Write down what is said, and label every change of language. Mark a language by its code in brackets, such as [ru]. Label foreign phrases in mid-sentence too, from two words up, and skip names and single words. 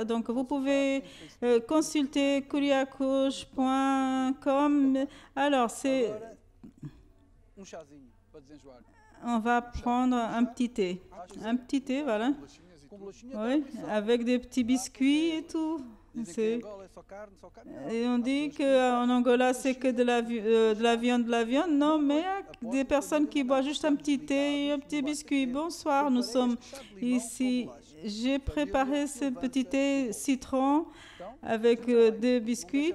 [fr] Donc, vous pouvez consulter kuriakos.com. Alors, [pt] Chazinho para desenjoar. [fr] on va prendre un petit thé. Un petit thé, voilà. [pt] Com bolachinha. [fr] Oui, avec des petits biscuits et tout. [pt] Dizem que em Angola é só carne, só carne. [fr] Et on dit qu'en Angola, c'est que de la viande. Non, mais il y a des personnes qui boivent juste un petit thé et un petit biscuit. Bonsoir, nous sommes ici. J'ai préparé ce petit thé citron avec des biscuits.